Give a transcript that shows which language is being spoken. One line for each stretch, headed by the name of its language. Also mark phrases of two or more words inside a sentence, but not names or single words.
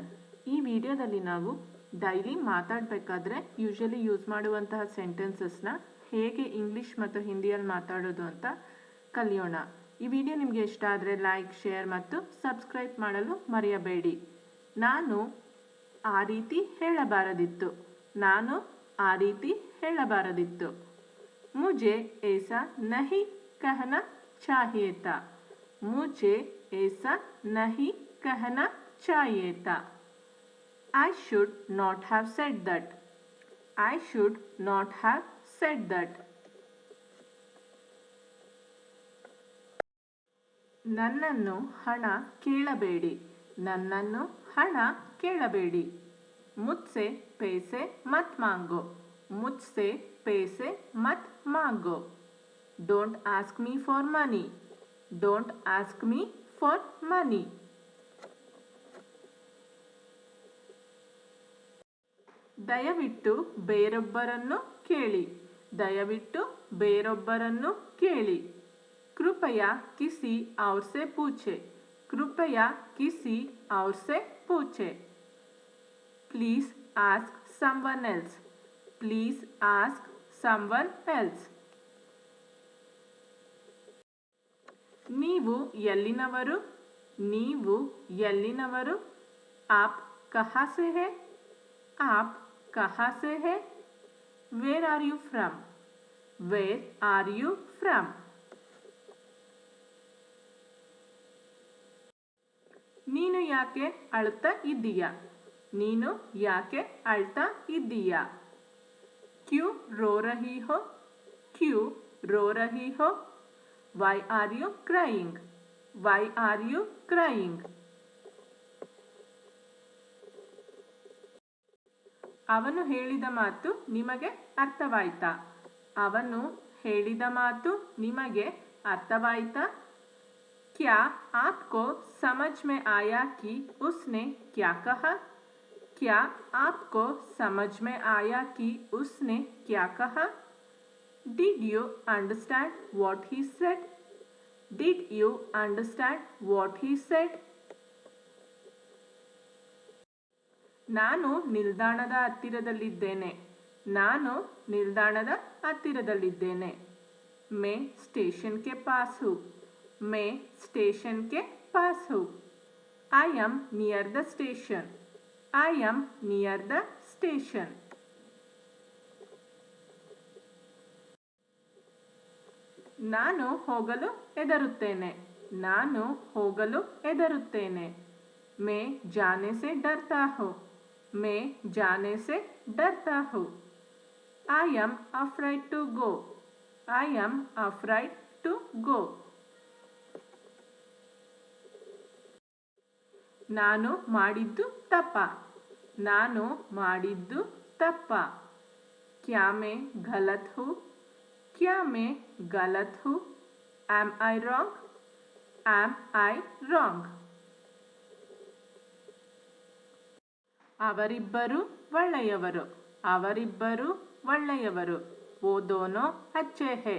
Kannada: ಈ ವಿಡಿಯೋದಲ್ಲಿ ನಾವು ಡೈಲಿ ಮಾತಾಡಬೇಕಾದ್ರೆ
English: usually use
Kannada: ಮಾಡುವಂತಹ ಸೆಂಟೆನ್ಸಸ್ನ ಹೇಗೆ ಇಂಗ್ಲೀಷ್ ಮತ್ತು ಹಿಂದಿಯಲ್ಲಿ ಮಾತಾಡೋದು ಅಂತ ಕಲಿಯೋಣ. ಈ ವಿಡಿಯೋ ನಿಮಗೆ ಇಷ್ಟ ಆದರೆ
English: like, share
Kannada: ಮತ್ತು ಸಬ್ಸ್ಕ್ರೈಬ್ ಮಾಡಲು ಮರೆಯಬೇಡಿ. ನಾನು ಆ ರೀತಿ ಹೇಳಬಾರದಿತ್ತು. ನಾನು ಆ ರೀತಿ ಹೇಳಬಾರದಿತ್ತು.
Hindi: ಮುझे ऐसा नहीं कहना चाहिए था. मुझे ऐसा नहीं कहना चाहिए था.
English: I should not have said that. I should not have said that.
Kannada: ನನ್ನನ್ನು ಹಣ ಕೇಳಬೇಡಿ. ನನ್ನನ್ನು ಹಣ ಕೇಳಬೇಡಿ.
Hindi: मुझसे पैसे मत मांगो. मुझसे पैसे मत मांगो.
English: Don't ask me for money. Don't ask me for money.
Kannada: ದಯವಿಟ್ಟು ಬೇರೊಬ್ಬರನ್ನು ಕೇಳಿ. ದಯವಿಟ್ಟು ಬೇರೊಬ್ಬರನ್ನು ಕೇಳಿ.
Hindi: कृपया किसी और से पूछे. कृपया किसी और से पूछे.
English: Please ask someone else. Please ask someone else.
Kannada: ನೀವು ಎಲ್ಲಿನವರು? ನೀವು ಎಲ್ಲಿನವರು?
Hindi: आप कहाँ से हैं? आप कहाँ से हैं?
English: Where are you from? Where are you from?
Kannada: ನೀನು ಯಾಕೆ ಅಳ್ತಾ ಇದ್ದೀಯಾ? ನೀನು ಯಾಕೆ ಅಳ್ತಾ ಇದ್ದೀಯಾ?
Hindi: क्यों रो रही हो? क्यों रो रही हो?
English: Why are you crying? Why are you crying?
Kannada: ಅವನು ಹೇಳಿದ ಮಾತು ನಿಮಗೆ ಅರ್ಥವಾಯ್ತಾ? ಅವನು ಹೇಳಿದ ಮಾತು ನಿಮಗೆ ಅರ್ಥವಾಯ್ತಾ?
Hindi: क्या आपको समझ में आया कि उसने क्या कहा? क्या आपको समझ में आया कि उसने क्या कहा?
English: Did you understand what he said? Did you understand what he said?
Kannada: ನಾನು ನಿಲ್ದಾಣದ ಹತ್ತಿರದಲ್ಲಿದ್ದೇನೆ. ನಾನು ನಿಲ್ದಾಣದ ಹತ್ತಿರದಲ್ಲಿದ್ದೇನೆ.
Hindi: मैं स्टेशन के पास हूँ. मैं स्टेशन के पास हूँ.
English: I am near the station. I am near the station.
Kannada: ನಾನು ಹೋಗಲು ಹೆದರುತ್ತೇನೆ. ನಾನು ಹೋಗಲು ಹೆದರುತ್ತೇನೆ.
Hindi: मैं जाने से डरता हूँ. मैं जाने से डरता हूँ.
English: I am afraid to go. I am afraid to go.
Kannada: ನಾನು ಮಾಡಿದ್ದು ತಪ್ಪ. ನಾನು ಮಾಡಿದ್ದು ತಪ್ಪ.
Hindi: क्या मैं गलत हूँ? क्या मैं गलत हूँ?
English: Am I wrong? Am I wrong?
Kannada: ಅವರಿಬ್ಬರು ಒಳ್ಳೆಯವರು. ಅವರಿಬ್ಬರು ಒಳ್ಳೆಯವರು.
Hindi: वो दोनों अच्छे हैं.